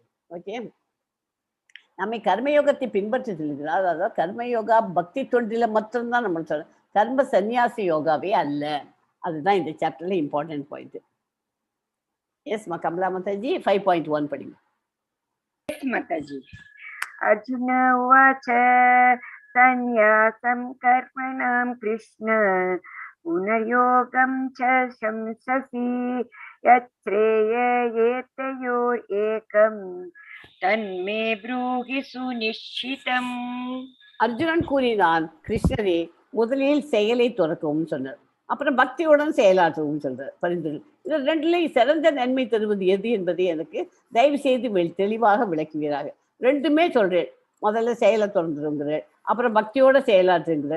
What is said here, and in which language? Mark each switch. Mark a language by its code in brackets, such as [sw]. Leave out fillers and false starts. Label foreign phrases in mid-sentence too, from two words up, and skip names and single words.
[ta] ஓகே, நம்ம கர்மயோகத்தை பின்பற்றி செல்கிறார். அதாவது கர்மயோகா பக்தி தொண்டில மட்டும்தான் நம்ம சொல்றோம், கர்ம சந்நியாசி யோகாவே அல்ல. அதுதான் இந்த சாப்டர்ல [en] important point. [ta] எஸ் கமலா மாதாஜி 5.1 படிங்க. எஸ் மாதாஜி. [sa] अर्जुन उवाच सन्न्यासं कर्मणां कृष्ण पुनर्योगं च शंससि यच्छ्रेययेतयोरेकं तन्मे ब्रूहि सुनिश्चितम्. [ta] அர்ஜுனன் கூறினான், கிருஷ்ணரே முதலில் செயலை துறக்கவும் சொன்னார், அப்புறம் பக்தியுடன் செயலாற்றவும் சொல்றார். பரிந்துரை இது ரெண்டுலையும் சிறந்த நன்மை தருவது எது என்பதை எனக்கு தயவு செய்து தெளிவாக விளக்குவீராக. ரெண்டுமே சொல்றேன். முதல்ல செயலை தொடர்ந்துருங்கிறேன், அப்புறம் பக்தியோட செயலாற்றுங்கிறேன்.